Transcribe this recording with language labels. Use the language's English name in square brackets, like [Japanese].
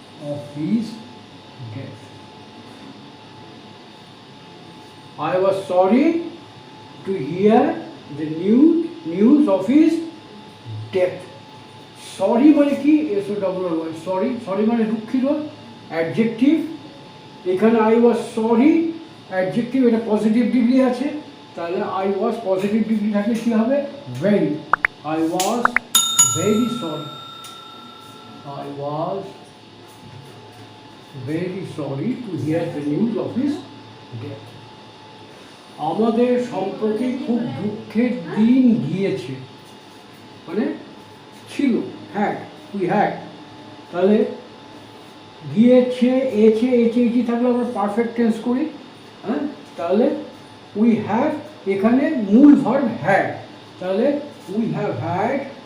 [English] Of his death. I was sorry to hear the news of his death. [Bangla] Sorry মানে কি? S-O-R-R-Y, sorry, sorry মানে দুঃখিত, adjective. এখানে [English] I was sorry [Bangla] adjective, এটা positive degree আছে, তাহলে I was পজিটিভ ডিগ্রি থাকলে কি হবে? [English] very, I was very sorry, I was very sorry to hear the news of his death. [Bangla] আমাদের সম্প্রতি খুব দুঃখের দিন গিয়েছে, মানে ছিল, হ্যাড, উই হ্যাড, তাহলে গিয়েছে, এছে এছে এছি থাকলে আমরা পারফেক্ট টেন্স করি, হ্যাঁ, তাহলে উই হ্যাভ, এখানে মূল ভার্ব হ্যাড, তাহলে [English] we have had